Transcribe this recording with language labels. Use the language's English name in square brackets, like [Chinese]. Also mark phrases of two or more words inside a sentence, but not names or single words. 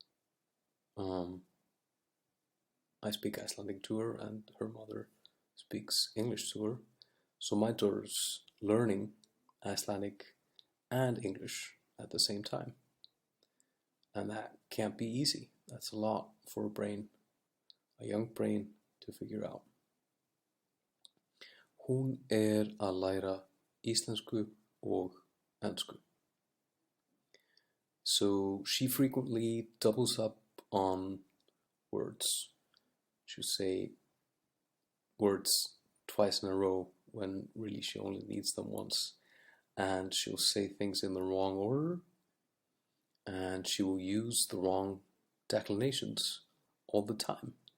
[English] I speak Icelandic to her, and her mother speaks English to her. So my daughter's learning Icelandic and English at the same time. And that can't be easy. That's a lot for a brain, a young brain, to figure out. [Icelandic] Hún að læra íslensku og ensku. [English] So she frequently doubles up on words. She'll say words twice in a row when really she only needs them once. And she'll say things in the wrong order, and she will use the wrong declinations all the time.